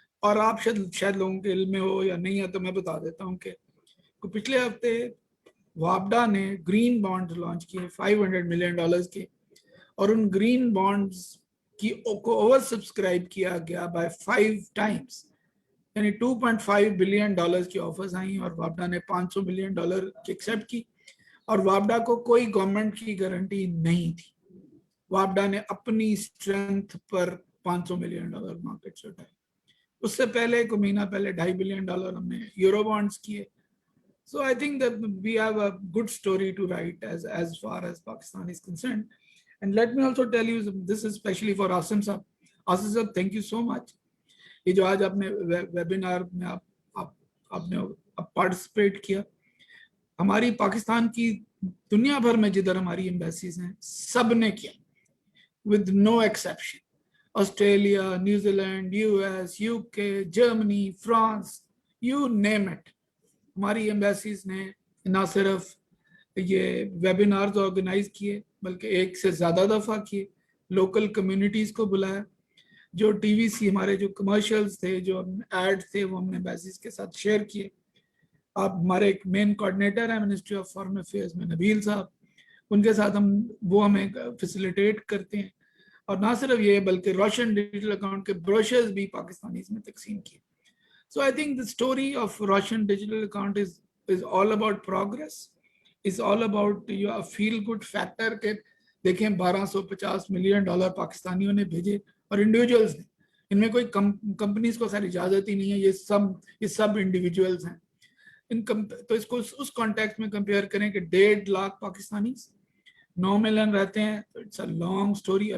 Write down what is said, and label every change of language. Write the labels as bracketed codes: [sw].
[ur] اور آپ شاید لوگوں کے علم میں ہو یا نہیں ہے تو میں بتا دیتا ہوں کہ پچھلے ہفتے وابڈا نے گرین بانڈ لانچ کیے $500 ملین کے, اور ان گرین بانڈز کی کو اوور سبسکرائب کیا گیا [en] by 5 times, [ur] یعنی $2.5 بلین کی آفرز آئیں, اور وابڈا نے $500 ملین کی ایکسیپٹ کی. اور وابڈا کو کوئی گورنمنٹ کی گارنٹی نہیں تھی, وابڈا نے اپنی اسٹرینتھ پر $500 ملین مارکیٹ سے اٹھائے. اس سے پہلے کو مہینہ پہلے $2.5 بلین ہم نے یورو بانڈز کیے. [en] So I think that we have a good story to write as far as Pakistan is concerned. And let me also tell you, this is especially for Asim Saab. Asim Saab, thank you so much. [ur] یہ جو آج آپ نے webinar میں آپ نے participate کیا, ہماری پاکستان کی دنیا بھر میں جدھر ہماری ایمبیسیز ہیں سب نے کیا [en] with no exception. [ur] Australia, New Zealand, US, UK, Germany, France, [en] you name it. [ur] ہماری ایمبیسیز نے نہ صرف یہ ویبینارز آرگنائز کیے بلکہ ایک سے زیادہ دفعہ کیے, لوکل کمیونٹیز کو بلایا, جو TVC ہمارے جو کمرشلز تھے, جو ایڈ تھے, وہ ہم نے ایمبیسیز کے ساتھ شیئر کیے. آپ ہمارے ایک مین کوآرڈینیٹر ہیں منسٹری آف فارن افیئرز میں, نبیل صاحب, ان کے ساتھ وہ ہمیں فیسیلیٹیٹ کرتے ہیں. اور نہ صرف یہ بلکہ روشن ڈیجیٹل اکاؤنٹ کے بروشرز بھی پاکستانیز میں تقسیم کیے. [en] So I think the story of Roshan digital account is all about progress. It's all about your feel good factor [ur] کہ دیکھیں $1250 ملین پاکستانیوں نے بھیجے اور انڈیویجولز نے, ان میں کوئی کمپنیز کو خیر اجازت ہی نہیں ہے, یہ سب انڈیویجولز ہیں. تو اس کو اس کانٹیکسٹ میں کمپیئر کریں کہ 1.5 لاکھ پاکستانیز 9 ملین رہتے ہیں, تو [en] It's a long story.